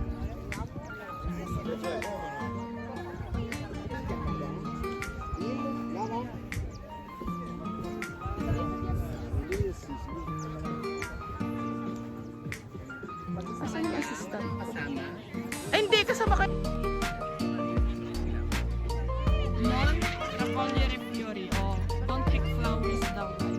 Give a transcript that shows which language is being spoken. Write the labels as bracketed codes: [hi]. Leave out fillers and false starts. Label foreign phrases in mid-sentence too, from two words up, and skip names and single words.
[tl] Asan yung assistant? Kasama? Ay, hindi. Kasama kayo. [it] Non-Raccogliere fiori. [en] Oh, don't pick flowers daw, guys.